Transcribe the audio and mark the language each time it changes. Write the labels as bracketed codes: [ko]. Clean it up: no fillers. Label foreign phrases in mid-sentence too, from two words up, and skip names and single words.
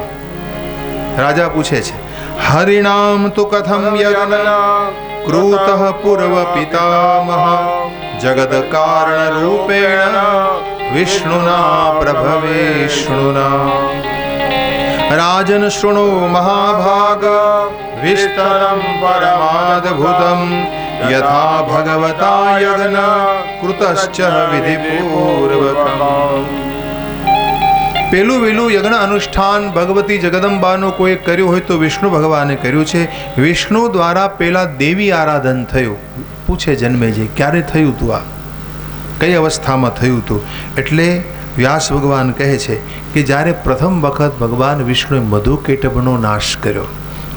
[gu] રાજા પૂછે છે [sa] હરિનામ તો કથમ યજ્ઞ કૃતઃ પૂર્વ પિતામહ જગદ કારણ રૂપેણ વિષ્ણુના પ્રભવેષ્ણુના. રાજન શૃણુ મહાભાગ વિસ્તરમ પરમાદભુતમ यथा भगवता यज्ञ कृतश्च विधिपूर्वकम्. [gu] પેલું વહેલું યજ્ઞ અનુષ્ઠાન ભગવતી જગદંબાનું કોઈ કર્યું હોય તો વિષ્ણુ ભગવાને કર્યું છે. વિષ્ણુ દ્વારા પેલા દેવી આરાધન થયું. પૂછે જન્મેજય ક્યારે થયું તું, આ કઈ અવસ્થામાં થયું તું? એટલે વ્યાસ ભગવાન કહે છે કે જ્યારે પ્રથમ વખત ભગવાન વિષ્ણુએ મધુકૈટભનો નાશ કર્યો.